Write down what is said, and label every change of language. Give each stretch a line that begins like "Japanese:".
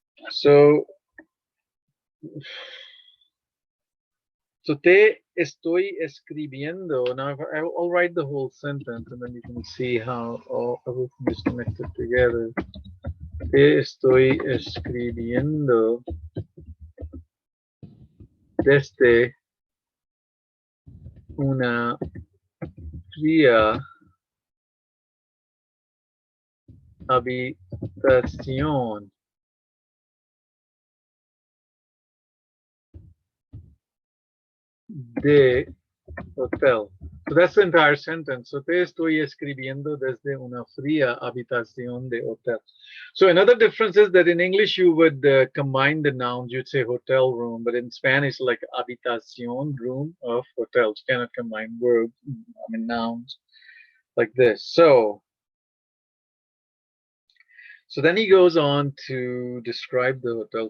English: So
Spanish: te estoy escribiendo.
English: Now I'll write the whole sentence and then you can see how everything is connected together.
Spanish: Te estoy escribiendo desde una fría habitación de hotel.
English: So that's the entire sentence. So
Spanish: te estoy escribiendo desde una fría habitación de hotel.
English: So another difference is that in English you would combine the nouns. You'd say hotel room, but in Spanish like habitación, room of hotels. You cannot combine verbs, nouns like this. So then he goes on to describe the hotel.